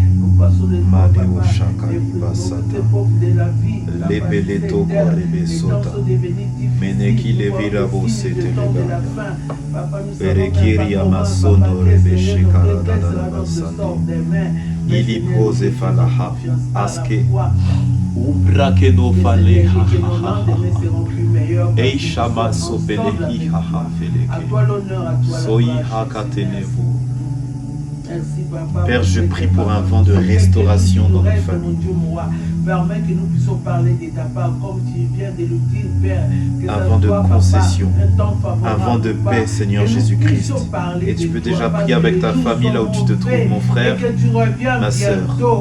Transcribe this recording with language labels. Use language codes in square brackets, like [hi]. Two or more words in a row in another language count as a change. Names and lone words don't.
[fr] Il pose falaha aske ubrake no fale ha ha ha ei shama sopele ha ha feleke soyi ha katenevu. Père, je prie pour un vent de restauration dans nos familles. Permets que nous puissions parler de ta part comme tu viens de le dire, Père. Un vent de concession, un vent de paix, Seigneur Jésus-Christ. Et tu peux déjà prier avec ta famille là où tu te trouves, mon frère, ma sœur.